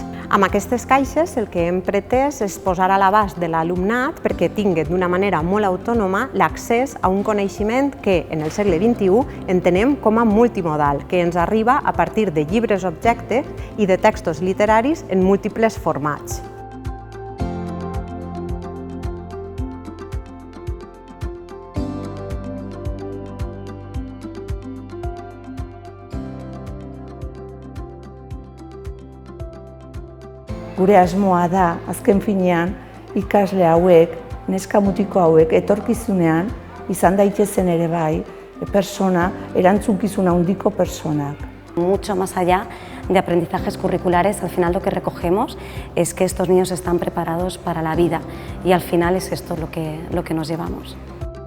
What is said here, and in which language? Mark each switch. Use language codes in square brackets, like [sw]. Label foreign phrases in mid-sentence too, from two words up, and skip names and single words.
[ca] Amb aquestes caixes el que hem pretès és posar a l'abast de l'alumnat perquè tingui d'una manera molt autònoma l'accés a un coneixement que en el segle XXI entenem com a multimodal, que ens arriba a partir de llibres objecte i de textos literaris en múltiples formats. [eu] Gure asmoa da, azken finean, ikasle hauek, neska mutiko hauek, etorkizunean, izan daitezen ere bai, erantzukizuna handiko personak. [es] Mucho más allá de aprendizajes curriculares, al final lo que recogemos es que estos niños están preparados para la vida y al final es esto lo que nos llevamos.